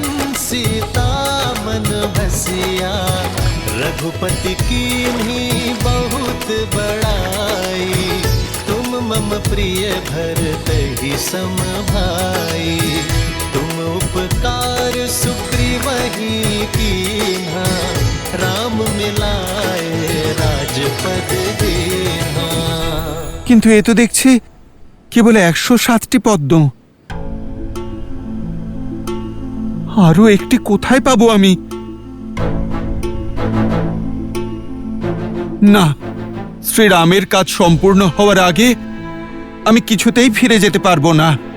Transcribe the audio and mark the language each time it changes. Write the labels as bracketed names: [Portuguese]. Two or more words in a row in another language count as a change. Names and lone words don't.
[Awadhi] सीता मन बसिया रघुपति कीन्ही बहुत बड़ाई तुम मम प्रिय भरत ही सम भाई तुम उपकार सुग्रीवहि कीन्हा राम मिलाए राजपद दीन्हा। [Bangla] কিন্তু এ তো দেখছি কেবল 107টি পদ্ম। আরো একটি কোথায় পাবো আমি? না, শ্রীরামের কাজ সম্পূর্ণ হওয়ার আগে আমি কিছুতেই ফিরে যেতে পারবো না।